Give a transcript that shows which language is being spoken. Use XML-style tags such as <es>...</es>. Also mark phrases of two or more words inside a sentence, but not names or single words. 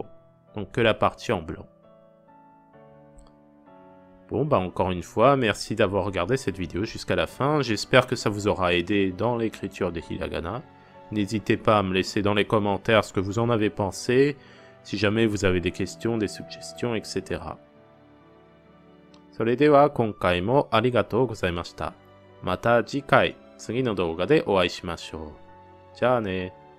<fr>Donc que la partie en blanc. Bon, bah encore une fois, merci d'avoir regardé cette vidéo jusqu'à la fin. J'espère que ça vous aura aidé dans l'écriture des hiragana. N'hésitez pas à me laisser dans les commentaires ce que vous en avez pensé, si jamais vous avez des questions, des suggestions, etc.</fr> <ja>それでは今回もありがとうございました。また次回、次の動画でお会いしましょう。じゃあね。</ja>